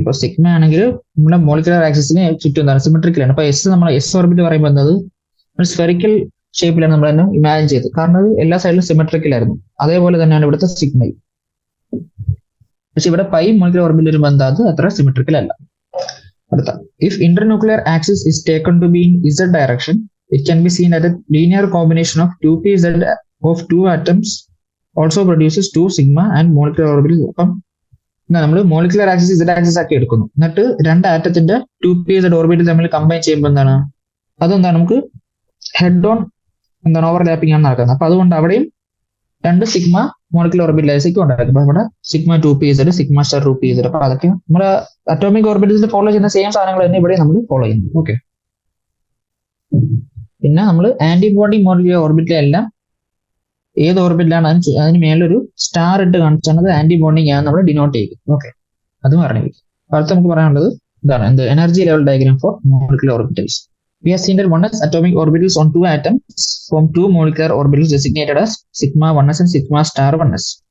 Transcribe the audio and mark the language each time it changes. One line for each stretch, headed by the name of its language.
Malayalam: ഇപ്പോൾ സിഗ്മ ആണെങ്കിൽ നമ്മുടെ മോളിക്കുലർ ആക്സിസിന് ചുറ്റും എന്താണ് സിമെട്രിക്കൽ ആണ്. അപ്പോൾ എസ് നമ്മൾ എസ് ഓർബിറ്റ് പറയുമ്പോൾ എന്നത് സ്ഫെറിക്കൽ ഷേപ്പിലാണ് നമ്മൾ തന്നെ ഇമാജിൻ ചെയ്തത്. കാരണം അത് എല്ലാ സൈഡിലും സിമെട്രിക്കൽ ആയിരുന്നു. അതേപോലെ തന്നെയാണ് ഇവിടുത്തെ സിഗ്മയിൽ. പക്ഷെ ഇവിടെ പൈ മോളിക്കുലർ ഓർബിറ്റിൽ വരുമ്പോൾ എന്താ അത് അത്ര സിമെട്രിക്കൽ അല്ല.
English: അടുത്ത, if internuclear axis is taken to be in Z direction, it can be seen that a linear combination of 2pz of two atoms also produces 2 sigma and molecular orbitals.
Malayalam: അപ്പം നമ്മൾ molecular axis Z axis ആക്കി എടുക്കുന്നു. എന്നിട്ട് രണ്ട് ആറ്റത്തിന്റെ 2pz orbital തമ്മിൽ combine ചെയ്യുമ്പോൾ എന്താണ് അതെന്താണ് നമുക്ക് ഹെഡ് ഓൺ എന്താണ് ഓവർലാപ്പിംഗ് ആണ് നടക്കുന്നത്. അപ്പൊ അതുകൊണ്ട് അവിടെയും രണ്ട് സിഗ്മ മോളിക്കുലർ ഓർബിറ്റലൈസേക്ക് ഉണ്ടായിരിക്കും. അപ്പൊ ഇവിടെ sigma 2pz sigma star 2pz. അപ്പൊ അതൊക്കെ നമ്മുടെ അറ്റോമിക് ഓർബിറ്റൽസിൽ ഫോളോ ചെയ്യുന്ന സെയിം സാധനങ്ങൾ തന്നെ ഇവിടെ നമ്മൾ ഫോളോ ചെയ്യുന്നു. ഓക്കെ, പിന്നെ നമ്മൾ ആന്റിബോഡി മോളിക്കുലർ ഓർബിറ്റിലെല്ലാം ഏത് ഓർബിറ്റിലാണ് അതിന് മേലൊരു സ്റ്റാർ ഇട്ട് കാണിച്ചാൽ ആന്റിബോണ്ടിങ് ആണ് നമ്മൾ ഡിനോട്ട് ചെയ്യും. ഓക്കെ, അതും അറിഞ്ഞിരിക്കും. അടുത്ത് നമുക്ക് പറയാനുള്ളത് ഇതാണ് എന്ത്
English: Energy level diagram for molecular orbitals. We have seen that 1s atomic orbitals on 2 atoms form 2 molecular orbitals designated as sigma 1s and sigma star 1s.